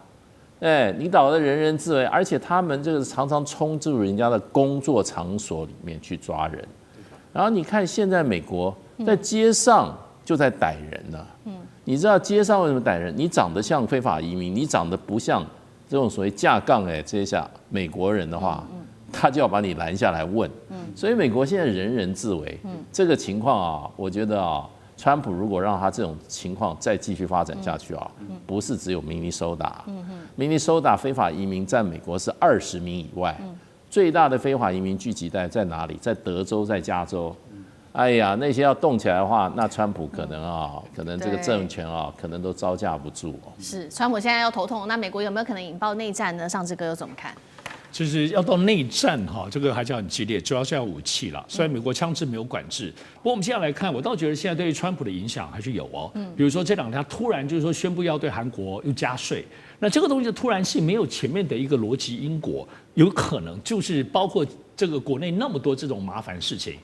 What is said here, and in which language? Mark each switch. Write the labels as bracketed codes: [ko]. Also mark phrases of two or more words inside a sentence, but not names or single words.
[zh] 你搞得人人自危，而且他們這個常常衝入人家的工作場所裡面去抓人，然後你看現在美國在街上就在逮人了，你知道街上為什麼逮人？你長得像非法移民，你長得不像這種所謂架槓這下美國人的話，他就要把你攔下來問。所以美國現在人人自危，這個情況啊，我覺得啊，川普如果讓他這種情況再繼續發展下去啊，不是只有明尼蘇達，明尼蘇達非法移民占美國是20名以外，最大的非法移民聚集带在哪裡？在德州，在加州。哎呀，那些要動起來的話，那川普可能這個政權可能都招架不住。是，川普現在要頭痛，那美國有沒有可能引爆內戰呢？尚志哥又怎麼看？就是要到內戰哈，這個還是很激烈，主要是要武器了。雖然美國槍支沒有管制，不過我們現在來看，我倒覺得現在對於川普的影響還是有哦。比如說這兩天他突然就是說宣布要對韓國又加稅，那這個東西的突然性沒有前面的一個邏輯因果，有可能就是包括這個國內那麼多這種麻煩事情。